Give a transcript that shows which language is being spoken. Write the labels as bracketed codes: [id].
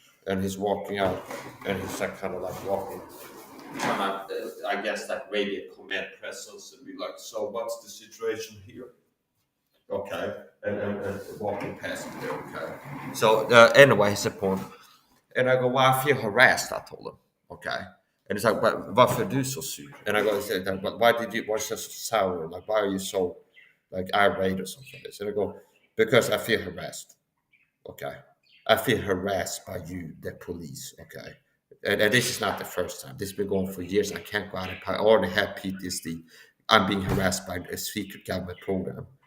[en] and he's walking out, and he's like kind of like walking. And I guess like radiant command presence and be like, so what's the situation here? Okay, and walking past me there. Okay, so anyway, he's a point, and I go, well, I feel harassed. I told him, okay, and he's like, but [sv] varför är du så sur? [en] And I go, but why did you? What's so sour? Like, why are you so like irate or something like this? And I go, because I feel harassed. Okay. I feel harassed by you, the police. Okay. And this is not the first time. This has been going for years. I can't go out and I already have PTSD. I'm being harassed by a secret government program.